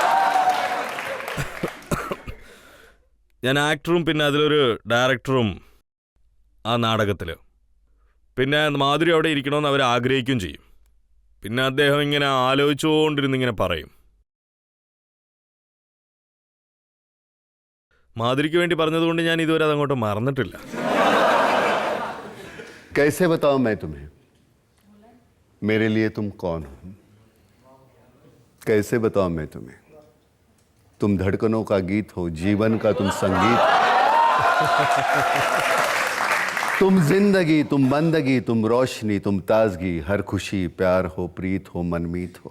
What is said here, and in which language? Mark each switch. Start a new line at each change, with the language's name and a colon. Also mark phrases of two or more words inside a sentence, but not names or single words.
Malayalam: ഞാൻ ആക്ടറും പിന്നെ അതിലൊരു ഡയറക്ടറും ആ നാടകത്തിൽ. പിന്നെ മാധുരി അവിടെ ഇരിക്കണമെന്ന് അവർ ആഗ്രഹിക്കുകയും ചെയ്യും. പിന്നെ അദ്ദേഹം ഇങ്ങനെ ആലോചിച്ചുകൊണ്ടിരുന്നിങ്ങനെ പറയും. മാധുരിക്ക് വേണ്ടി പറഞ്ഞതുകൊണ്ട് ഞാൻ ഇതുവരെ അതങ്ങോട്ട് മറന്നിട്ടില്ല.
Hindi: कैसे बताऊं मैं तुम्हें मेरे लिए तुम कौन हो? कैसे बताऊं मैं तुम्हें? तुम धड़कनों का गीत हो, जीवन का तुम संगीत। तुम जिंदगी, तुम बंदगी, तुम रोशनी, तुम ताजगी, हर खुशी, प्यार हो, प्रीत हो, मनमीत हो।